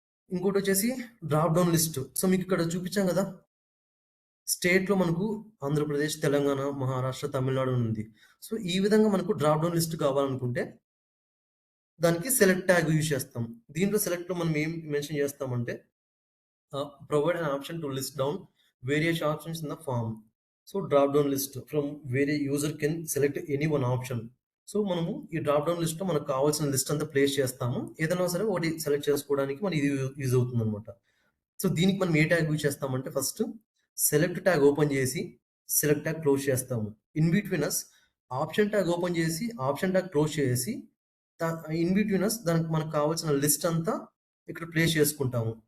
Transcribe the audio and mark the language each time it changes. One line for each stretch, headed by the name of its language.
Telugu: ఇంకోటొచ్చేసి drop down list. So, మీకిక్కడ చూపించాం గదా! స్టేట్‌లో మనకు ఆంధ్రప్రదేశ్, తెలంగాణ, మహారాష్ట్ర, తమిళనాడు ఉంది. సో, ఈ విధంగా మనకు డ్రాప్ డౌన్ లిస్ట్ కావాలనుకుంటే దానికి సెలెక్ట్ ట్యాగ్ యూజ్ చేస్తాం. దీంట్లో సెలెక్ట్‌లో మనం ఏం మెన్షన్ చేస్తామంటే
English: provide an option to list down various options in the form. So drop down list from where a user can select any one option.
Telugu: So మనము ఈ drop down list లో మనకు కావాల్సిన లిస్ట్ అంతా ప్లేస్ చేస్తాము. ఏదైనా సరే ఒకటి సెలెక్ట్ చేసుకోవడానికి మనకి ఇది యూజ్ అవుతుంది అనమాట. సో దీనికి మనం ఏ ట్యాగ్ యూజ్ చేస్తామంటే ఫస్ట్ సెలెక్ట్ ట్యాగ్ ఓపెన్ చేసి సెలెక్ట్ ట్యాగ్ క్లోజ్ చేస్తాము. In between us option tag open చేసి ఆప్షన్ ట్యాగ్ క్లోజ్ చేసి ఇన్ బిట్వీన్ అస్ దానికి మనకు కావాల్సిన లిస్ట్ అంతా ఇక్కడ ప్లేస్ చేసుకుంటాము.